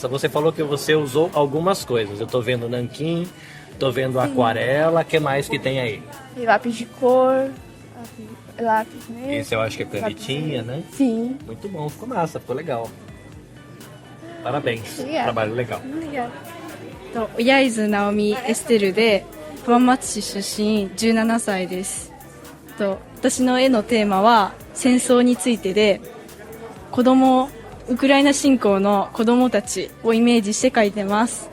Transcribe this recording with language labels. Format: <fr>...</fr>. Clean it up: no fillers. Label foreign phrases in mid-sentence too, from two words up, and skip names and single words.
<pt>Você falou que você usou algumas coisas. Eu tô vendo nanquim, tô vendo aquarela. O que mais que tem aí? E lápis de cor, lápis mesmo. Esse eu acho que é canetinha, né? Sim. Muito bom, ficou massa, ficou legal. Parabéns, Obrigada. Trabalho legal. Obrigada.</pt> <ja>親伊豆直美エステルで浜松市出身17歳です。私の絵のテーマは戦争についてで、ウクライナ侵攻の子供たちをイメージして描いてます。</ja>